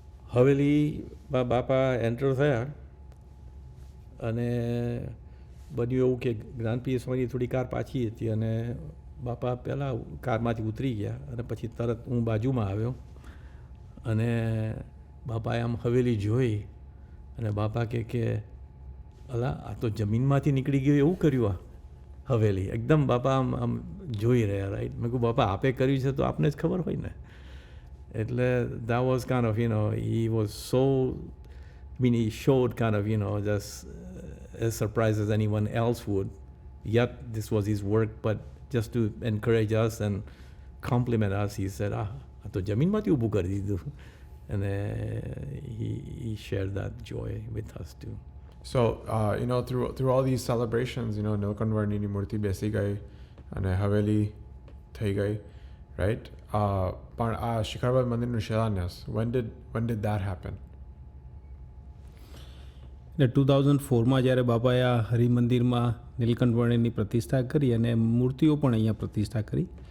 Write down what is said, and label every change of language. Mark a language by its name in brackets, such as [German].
[Gujarati] હવેલી બાપા એન્ટર થયા અને બન્યું એવું કે જ્ઞાનપીર સ્વામીની થોડી કાર પાછી હતી અને બાપા પહેલાં કારમાંથી ઉતરી ગયા અને પછી તરત હું બાજુમાં આવ્યો અને બાપાએ આમ હવેલી જોઈ અને બાપા કે અલા આ તો જમીનમાંથી નીકળી ગયું એવું કર્યું આ હવેલી. એકદમ બાપા આમ જોઈ રહ્યા, રાઈટ. મેં કહ્યું બાપા આપે કર્યું છે તો આપને જ ખબર હોય ને. એટલે [English] that was kind of, he was so, he showed kind of, just as surprised as anyone else would. Yet this was his work, but just to encourage us and compliment us, he said, [Gujarati] આ તો જમીનમાંથી ઊભું કરી દીધું. [English] And he shared that joy with us too. So, through all these celebrations, [Gujarati] નીલકંઠવર્ણીની મૂર્તિ બેસી ગઈ અને હવેલી થઈ ગઈ, right? પણ આ શિખરબાદ મંદિરનું શિલાન્યાસ, [English] when did that happen? [Gujarati] એટલે 2004માં જ્યારે બાપાએ આ હરિમંદિરમાં નીલકંઠવર્ણીની પ્રતિષ્ઠા કરી અને મૂર્તિઓ પણ અહીંયા પ્રતિષ્ઠા કરી.